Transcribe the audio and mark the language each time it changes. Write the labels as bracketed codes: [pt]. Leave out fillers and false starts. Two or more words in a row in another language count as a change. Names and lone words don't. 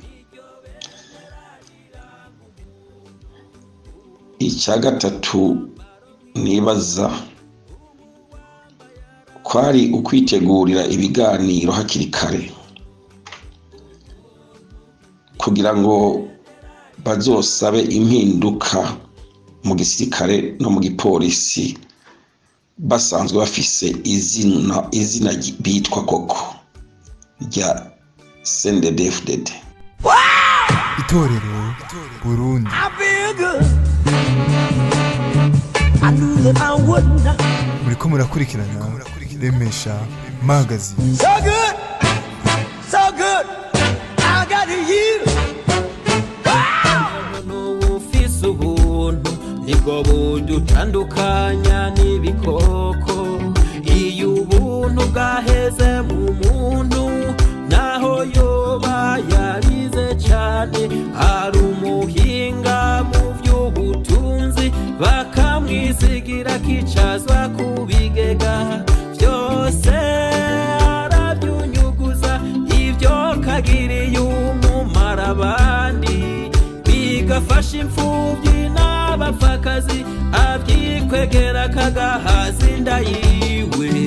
[rn] Icya gatatu nibaza kwari ukwitegurira ibiganiro hakiri kare kugira ngo bazosabe impinduka mu gisirikare no mu gipolisi basanzwe bafise izina bitwa koko rya CNDD FDD. Itorero Burundi. Muriko murakurikirana Remesha Magazine. [en] So good, so good. I got you. [rn] Ufise ubuntu nibwo budutandukanya n'ibikoko. Iyo ubuntu bwaheze mu muntu naho yoba yarize cyane, ari umuhinga mu by'ubutunzi bakamwisigira kicazwa kubigega, byose arabyunyuguza ibyo kagiriye umumara abandi, bigafasha imfubyi n'abapfakazi abyikwegera kagahaza inda yiwe.